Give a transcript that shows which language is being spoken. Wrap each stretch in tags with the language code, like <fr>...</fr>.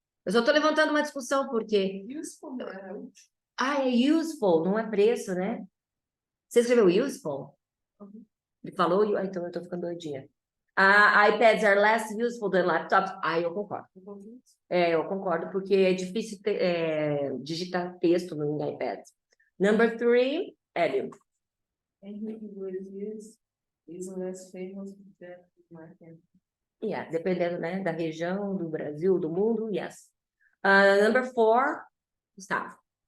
<pt>Eu só tô levantando uma discussão porque... Useful não era útil. Ah, é useful, não é preço, né? Você escreveu useful? Ele falou, então eu tô ficando doidinha.</pt> <en>iPads are less useful than laptops.</en> <pt>Eu concordo. Eu concordo, porque é difícil digitar texto no iPad.</pt> <en>Number 3, Hélio. Henry Iglesias is less famous than Mark Anthony.</en> <pt>Yeah, dependendo, né, da região, do Brasil, do mundo, yes.</pt> <en>Number 4, Gustavo.</en>